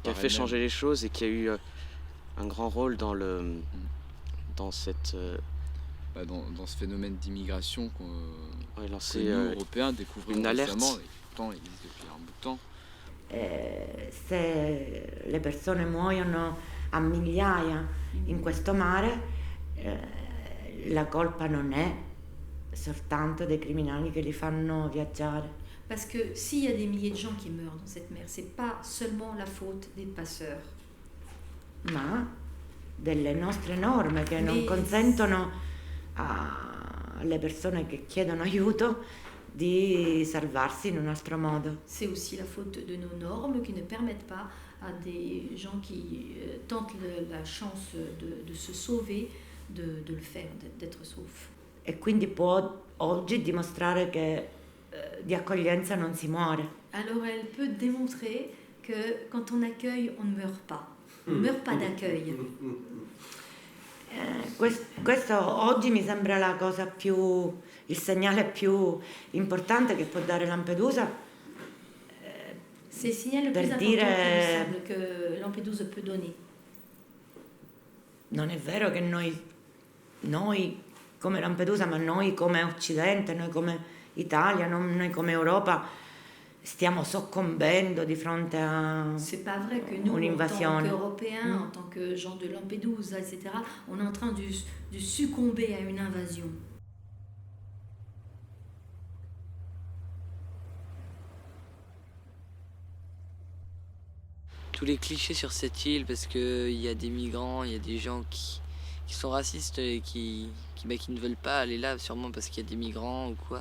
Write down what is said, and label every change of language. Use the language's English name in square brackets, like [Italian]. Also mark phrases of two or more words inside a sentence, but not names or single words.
[French] Qui a fait changer les choses et qui a eu un grand rôle dans ce phénomène d'immigration que nous, Européens, découvrons récemment, et pourtant il existe depuis un bout de temps. [Italian] Se le persone muoiono a migliaia in questo mare, la colpa non è soltanto dei criminali che li fanno viaggiare. [French] Parce que s'il y a des milliers de gens qui meurent dans cette mer, c'est pas seulement la faute des passeurs. [Italian] Ma delle nostre norme che non consentono alle persone che chiedono aiuto di salvarsi in un altro modo. [French] C'est aussi la faute de nos normes qui ne permettent pas à des gens qui tentent la chance de se sauver de le faire, d'être sauf. [Italian] E quindi può oggi dimostrare che di accoglienza non si muore. [French] Alors elle peut démontrer que quand on accueille, on ne meurt pas. On ne meurt pas d'accueil. [Italian] Questo oggi mi sembra la cosa il segnale più importante che può dare Lampedusa. [French] C'est le signal le plus important qu'il me semble que Lampedusa peut donner. [Italian] Non è vero che noi come Lampedusa, ma noi come Occidente, noi come Italia, noi come Europa, stiamo soccombendo di fronte a [French] C'est pas vrai que nous, en tant qu'Européens, en tant que gens de Lampedusa, etc., on est en train de succomber à une invasion. Tous les clichés sur cette île, parce qu'il y a des migrants, il y a des gens qui sont racistes et qui ne veulent pas aller là, sûrement parce qu'il y a des migrants ou quoi.